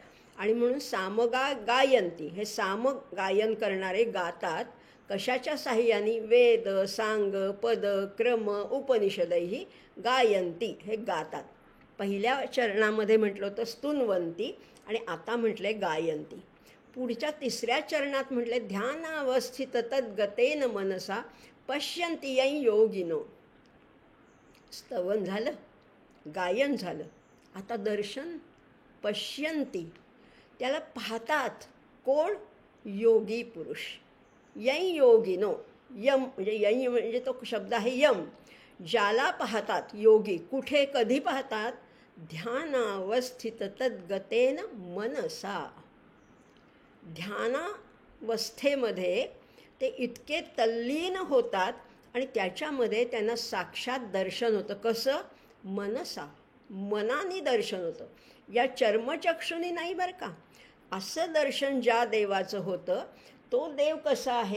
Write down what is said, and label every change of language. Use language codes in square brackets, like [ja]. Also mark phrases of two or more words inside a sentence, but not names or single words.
[mr] आणि म्हणून [sa] सामगा गायंती, [mr] हे साम गायन करणारे गातात. कशाच्या साह्याने? [sa] वेद सांग पद क्रम उपनिषदैही गायंती, [mr] हे गातात. पहिल्या चरणामध्ये म्हटलं होतं स्तुन्वंती आणि आता म्हटलंय गायंती. पुढच्या 3ऱ्या चरणात म्हटले [sa] ध्यानावस्थित तद्गतेन मनसा पश्यन्ति यै योगिनो. [mr] स्तवन झालं, गायन झालं, आता दर्शन. पश्यन्ति, त्याला पाहतात. कोण? योगी पुरुष. [sa] यै योगिनो, [mr] यम म्हणजे यै म्हणजे तो शब्द आहे यम, ज्याला पाहतात योगी. कुठे कधी पाहतात? [sa] ध्यानावस्थित तद्गतेन मनसा. [mr] ध्यानावस्थेमध्ये ते इतके तल्लीन होतात आणि त्याच्यामध्ये त्यांना साक्षात दर्शन होतं. कसं? मनसा, मनाने दर्शन होतं, या चर्मचक्षुनी नाही बरं का. असं दर्शन ज्या देवाचं होतं तो देव कसा आहे?